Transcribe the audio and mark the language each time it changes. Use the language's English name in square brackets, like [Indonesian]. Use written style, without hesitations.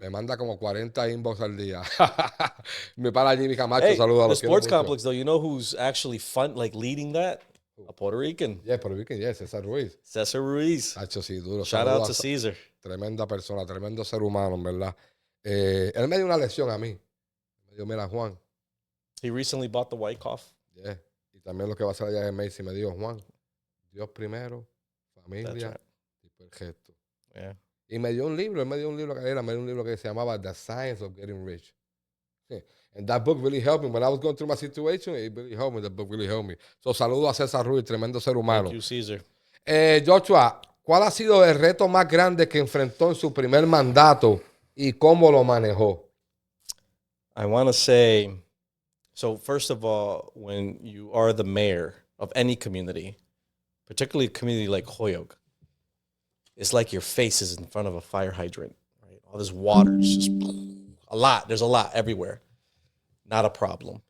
[Spanish] Me manda como 40 inbox al día. Me para Jimmy Camacho, [English] hey, [Spanish] saludos a [English] the [Spanish] los [English] sports complex, though, you know who's actually leading that? A Puerto Rican. Yeah, Puerto Rican, yeah, César Ruiz. César Ruiz. [Spanish] Hacho, sí, duro. [English] Shout out to Caesar. [Spanish] Tremenda persona, tremendo ser humano, en verdad. Él me dio una lección a mí. Me dijo, mira, Juan. [English] He recently bought the White Cough. Yeah. [Spanish] Y también lo que va a hacer allá en Macy me dijo, Juan, Dios primero, familia, y el gesto. [English] Yeah. [Spanish] Y me dio un libro, me dio un libro que se llamaba The Science of Getting Rich. Yeah. [English] And that book really helped me. When I was going through my situation, it really helped me. The book really helped me. [Spanish] So, saludo a César Ruiz, tremendo ser humano. [English] Thank you, Caesar. [Spanish] Joshua, ¿cuál ha sido el reto más grande que enfrentó en su primer mandato y cómo lo manejó? [English] I want to say... So first of all, when you are the mayor of any community, particularly a community like Holyoke, it's like your face is in front of a fire hydrant, right? All this water is just a lot. There's a lot everywhere. Not a problem.